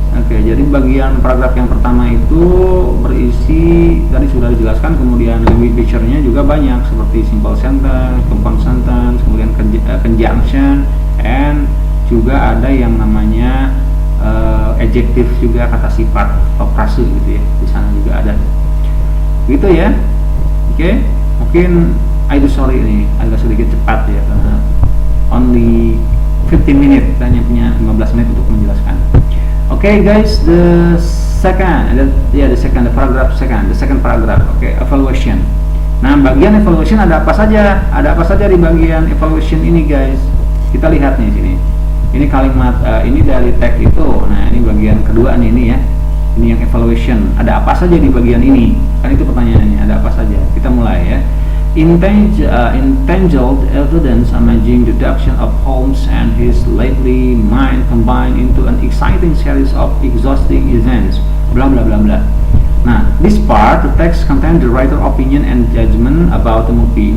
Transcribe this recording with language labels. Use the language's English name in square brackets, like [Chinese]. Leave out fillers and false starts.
[Indonesian] Oke, jadi bagian paragraf yang pertama itu berisi tadi sudah dijelaskan, kemudian language picture-nya juga banyak seperti simple sentence, compound sentence, kemudian conjunction, and juga ada yang namanya adjective juga, kata sifat atau frase gitu ya. Di sana juga ada. Gitu ya. Oke, mungkin sorry ini agak sedikit cepat ya karena only 15 menit, hanya punya 15 menit untuk menjelaskan. [English] Oke guys, the second paragraph. [Indonesian] Oke, evaluation. Nah, bagian evaluation ada apa saja? Ada apa saja di bagian evaluation ini guys? Kita lihat nih sini. Ini kalimat ini dari tag itu. Nah, ini bagian kedua nih, ini ya. Ini yang evaluation. Ada apa saja di bagian ini? Kan itu pertanyaannya, ada apa saja? Kita mulai ya. [English] Intangible evidence amazing deduction of Holmes and his lively mind combined into an exciting series of exhausting events. Blah blah blah blah. Nah, this part the text contain the writer opinion and judgment about the movie.